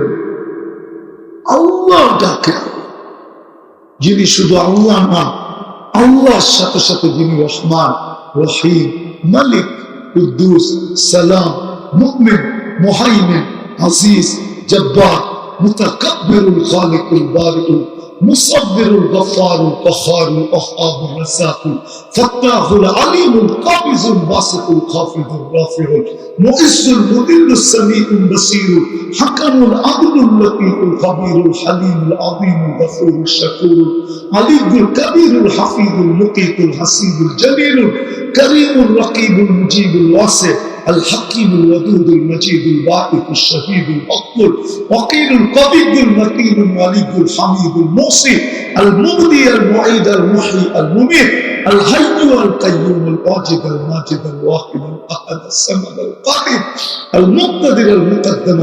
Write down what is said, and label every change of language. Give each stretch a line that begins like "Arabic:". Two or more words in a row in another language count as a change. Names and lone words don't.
Bangla: আল্লাহ ডাকে, যিনি শুধু আল্লাহ না, আল্লাহর সাথে সাথে যিনি রহমান, রহিম, মালিক, কুদ্দুস, সালাম, মুমিন, মুহাইমিন, আজিজ, জব্বার,
Arabic: المتكبر الخالق البارئ المصور الغفار القهار الوهاب الرزاق الفتاح العليم القابض الباسط الخافض الرافع المعز المذل السميع البصير الحكم العدل اللطيف الخبير الحليم العظيم الغفور الشكور العلي الكبير الحفيظ المقيت الحسيب الجليل الكريم الرقيب المجيب الواسع الحكيم الودود المجيد الباعث الشهيد الأقبل وقيل القبيض المتين الولي الحميد الموصي المبدي المعيد المحيي المميت الحي القيوم الواجد الماجد الواحد الأحد الصمد القادر المقتدر المقدم